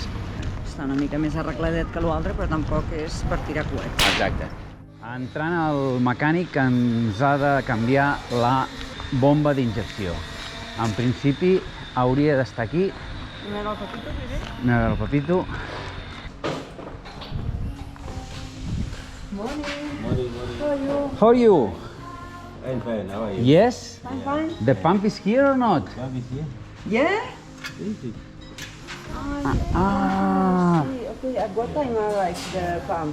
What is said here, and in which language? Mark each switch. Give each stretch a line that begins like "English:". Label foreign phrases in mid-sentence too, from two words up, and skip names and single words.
Catalan: Està una mica més arregladet que l'altre, però tampoc és per tirar coet. Exacte. Entrant al mecànic que ens ha de canviar la bomba d'injecció. En principi hauria d'estar aquí. Anem al Pepito, primer? Anem a veure el Pepito.
English: Morning. How are you? I'm fine, how are you? Yes? I'm fine. The pump is here or not? Pump is here? Yeah? Easy. Okay, at what time arrives the pump?